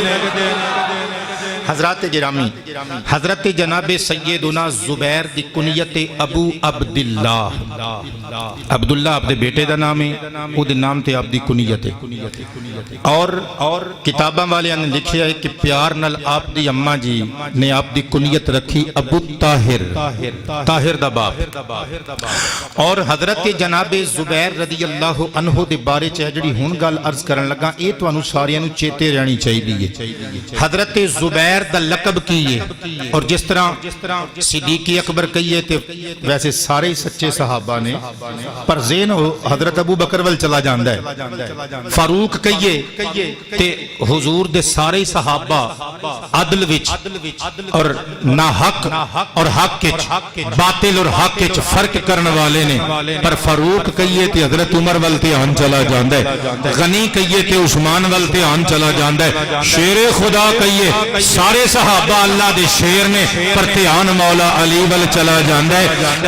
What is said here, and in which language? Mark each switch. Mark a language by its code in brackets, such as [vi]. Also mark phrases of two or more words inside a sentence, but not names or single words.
[pa] حضرات گرامی, حضرت جناب سیدنا زبیر دی کنیت ابو عبداللہ, عبداللہ آپ دے بیٹے دا نام ہے, او دے نام تے آپ دی کنیت ہے. اور کتاباں والے نے لکھیا ہے کہ پیار نال آپ دی اماں جی نے آپ دی کنیت رکھی ابو طاہر, طاہر دا باپ. اور حضرت جناب زبیر [ar] رضی اللہ عنہ [pa] دے بارے چ جڑی ہن گل عرض کرن لگا اے تانوں ساریاں نوں چیتے رہنی چاہیے. حضرت زبیر دا لقب کیے, اور جس طرح صدیق اکبر کہیے تے ویسے سارے سچے صحابہ نے, پر زین حضرت ابو بکر ول چلا جاندا ہے. فاروق کہیے تے حضور دے سارے صحابہ عدل وچ اور نا حق اور حق وچ, باطل اور حق وچ فرق کرن والے نے, پر فاروق کہیے تے حضرت عمر ول دھیان چلا جاندا ہے. غنی کہیے تے عثمان ول دھیان چلا جاندا ہے. شیر خدا کہیے سارے صحابہ اللہ دے شیر نے, پر دھیان مولا علی ول چلا جاندا ہے.